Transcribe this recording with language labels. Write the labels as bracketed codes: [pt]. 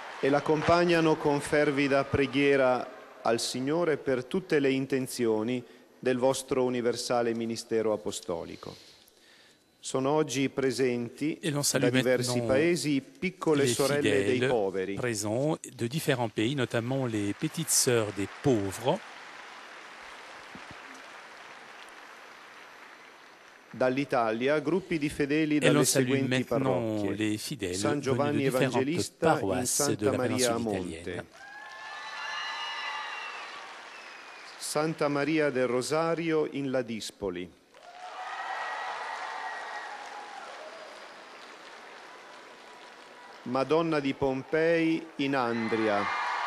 [it] l'accompagnano con fervida preghiera al Signore per tutte le intenzioni del vostro universale ministero apostolico. Sono oggi presenti da diversi paesi piccole sorelle dei poveri. [fr] Présents de différents pays, notamment les petites sœurs des pauvres. [it] Dall'Italia, gruppi di fedeli dalle seguenti parrocchie: San Giovanni Evangelista in Santa Maria a Monte, Santa Maria del Rosario in Ladispoli, Madonna di Pompei in Andria,